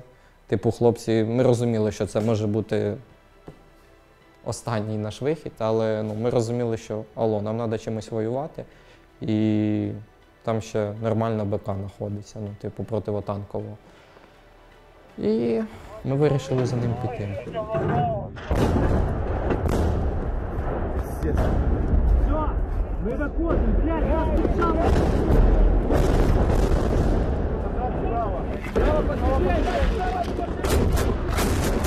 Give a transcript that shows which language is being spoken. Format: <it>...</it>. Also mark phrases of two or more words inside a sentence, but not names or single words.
<uk>Типу, хлопці, ми розуміли, що це може бути останній наш вихід, але ми розуміли, що алло, нам треба чимось воювати. І там ще нормальна БК знаходиться, типу противотанкового. І ми вирішили за ним піти.</uk> <ru>Мы выходим, блядь, нас держал! Право, подбегай!</ru>